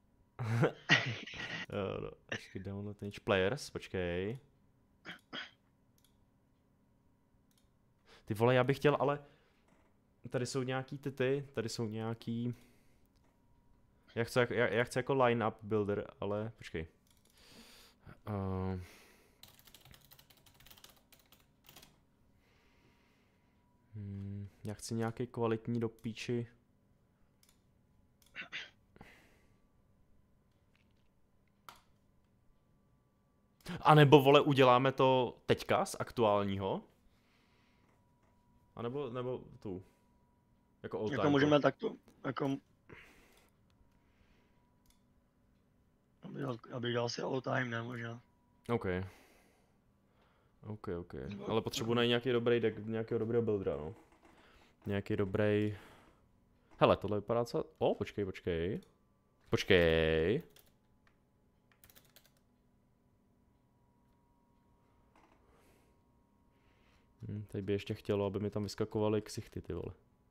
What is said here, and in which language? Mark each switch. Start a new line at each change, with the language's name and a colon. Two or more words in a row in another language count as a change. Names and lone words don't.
Czech: Jo, počkej,
English: download players,
Czech: počkej. Ty vole, já bych chtěl, ale... Tady jsou nějaký tady jsou nějaký... Já chci jako
English: line-up builder,
Czech: ale počkej. Já chci nějaký kvalitní do píči. A nebo vole, uděláme to teďka z aktuálního? A nebo tu. Jako
English: all time.
Czech: Jako můžeme takto, jako... Abych dal si
English: all time,
Czech: ne, možná. OK. Ale potřebuji najít nějaký dobrý deck, nějakého dobrého buildera, no. Nějaký dobrý... Hele, tohle vypadá co... Počkej. Teď by ještě chtělo, aby mi tam vyskakovaly ksichty, ty vole.